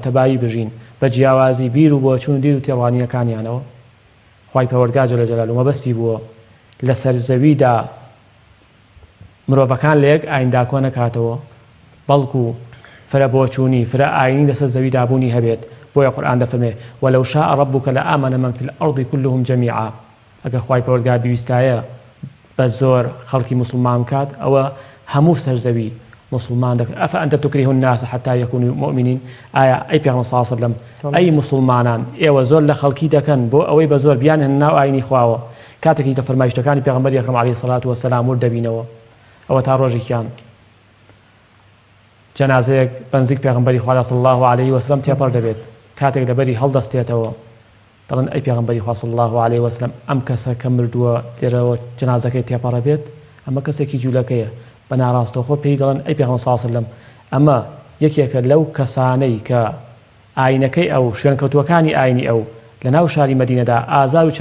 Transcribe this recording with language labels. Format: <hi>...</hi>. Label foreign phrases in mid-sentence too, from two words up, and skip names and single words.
<ckb>تەبایی بژین بە جیاوازی بیر و بۆچوون و دید و تێڕوانیەکانیانەوە خوای پەروەردگار جەل جەلالوه مەبەستی بووە لەسەر زەویدا مرۆڤەکان لە یەک ئایندا کۆ نەکاتەوە بەڵکو فرە بۆچوونی فرە ئاینی لەسەر زەویدا بوونی هەبێت بۆیە قورئان دەفەرمێ</ckb> <ar>وەلەو شاء ربك لآمن من في الأرض كلهم جميعا</ar> <ckb>ئەگە خوای پەروەردگار بیویستایە بە زۆر خەڵکی موسڵمان بکات ئەوە هەموو سەرزەوی موسڵمان دەکرد</ckb> <ar>ئەفەئەنتە تکریه الناس حتى يكونوا مؤمنين</ar> <ckb>ئایا ئەی پێغەمبەر</ckb> <ar>صلی الله علیه وسلم</ar> <ckb>ئەی موسڵمانان ئێوە زۆر لە خەڵکی دەکەن بۆ ئەوەی بە زۆر بیان هێنن ناو ئاینی خواوە کاتێکی تە فەرمایشتەکانی پێغەمبەری ئەکرەم</ckb> <ar>عەلەیهی سەڵات وەسەلام</ar> <ckb>ورد دەبینەوە ئەوە تا ڕۆژێکیان جەنازەیەک بەنزیک پێغەمبەری خوا</ckb> <ar>صلی الله علیه وسلم</ar> <ckb>تێپەڕ دەبێت کاتێک لەبەری هەڵدەستێتەوە دەڵێن ئەی پێغەمبەری خوا</ckb> <ar>صلی الله علیه وسلم</ar> <ckb>ئەم کەسە کە مردووە لێرەوە جەنازەکەی تێپەڕە بێت ئەمە کەسێکی جوولەکەیە بە ناڕاستەوخۆ پێی دەڵێن ئەی پێغەمبەر</ckb> <ar>صلی الله علیه وسلم</ar> <ckb>ئەمە یەکێکە لەو کەسانەی کە ئاینەکەی ئەو شوێنکەوتووەکانی ئاینی ئەو لە ناو شاری مەدینەدا ئازار و</ckb>